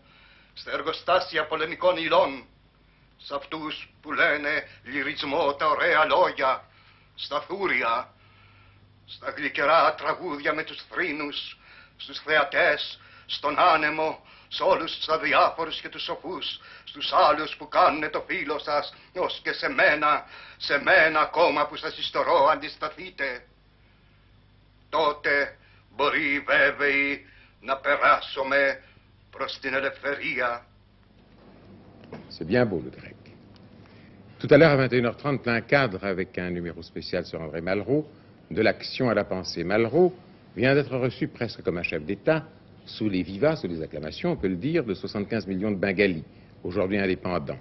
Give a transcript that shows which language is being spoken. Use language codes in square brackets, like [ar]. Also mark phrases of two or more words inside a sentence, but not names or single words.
[el] στα εργοστάσια πολεμικών υλών, σε αυτούς που λένε λυρισμό τα ωραία λόγια, στα θούρια, στα γλυκερά τραγούδια με τους θρήνους, στους θεατές, στον άνεμο, σε όλους τους αδιάφορους και τους σοφούς, στους άλλους που κάνουνε το φίλο σας, ως και σε μένα ακόμα που σας ιστορώ αντισταθείτε. Τότε μπορεί βέβαιοι να περάσουμε προς την ελευθερία. [fr] C'est bien beau le grec. Tout à l'heure à 21h30, plein cadre avec un numéro spécial sur André Malraux, de l'action à la pensée. Malraux vient d'être reçu presque comme un chef d'État, sous les vivas, sous les acclamations, on peut le dire, de 75 millions de Bengalis, aujourd'hui indépendants.